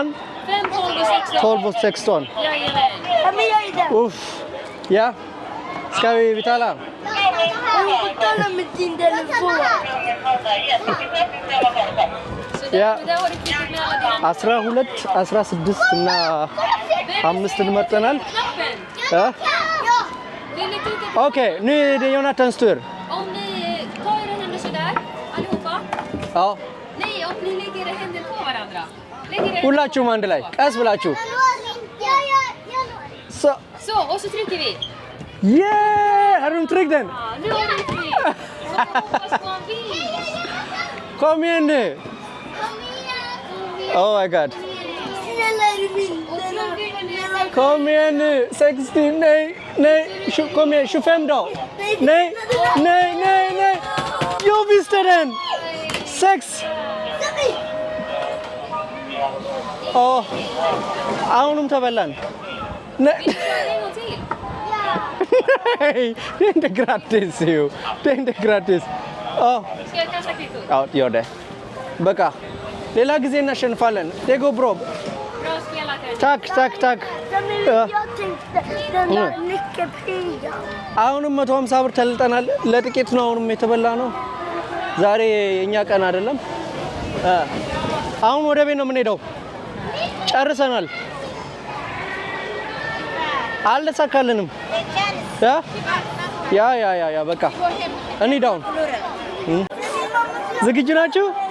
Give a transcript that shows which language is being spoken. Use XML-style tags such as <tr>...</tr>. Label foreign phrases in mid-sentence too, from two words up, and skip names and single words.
<sv>5, 12 och 16. 12 och 16. Jajamän. Uff. Ja. Ska vi betala? Betala med din telefon. Så där, Ja. där har du kvittat med alla dina</sv> <am>12 16 እና 5 መርጠናል።</am> <sv>knappen. Vill ni titta ኦኬ nu är det Jonathans tur. om ni tar era händer sådär allihopa? Ja. Nej, om ni lägger era händer på varandra. Lägger era</sv> <am>ሁላችሁም አንድ ላይ ቀስ ብላችሁ så</am> <sv>Så, och så trycker vi. yeah har du tryckt den? Ja, nu har vi tryckt. Så hoppas på en vinst. Kom igen nu.</sv> <en>Oh my god.</en> <sv>Och plugga ner. Kom igen nu. 60 nej. Kom igen 25 då. Nej. Jag visste den. 6. Åh.</sv> <am>አሁንም ተበላን። Nej.</am> <sv>Vi kör en gång till. Nej, det är inte gratis ju. Det är inte gratis. Ja, Ska jag kasta kvittot? ja, gör det.</sv> <am>በቃ ሌላ ጊዜ እናሸንፋለን። ዴጎ ብሮ</am> <sv>Bra spelat här. ታክ Jag tänkte den där nyckelpigan.</sv> <am>አሁንም 150 ብር ተልጠናል። ለጥቂት ነው አሁንም የተበላ ነው። ዛሬ የኛ ቀን አይደለም። አሁን ወደ ቤት ነው የምንሄደው። ጨርሰናል። አልተሳካልንም። ያ በቃ እንሂድ አሁን። ዝግጁ ናችሁ?</am>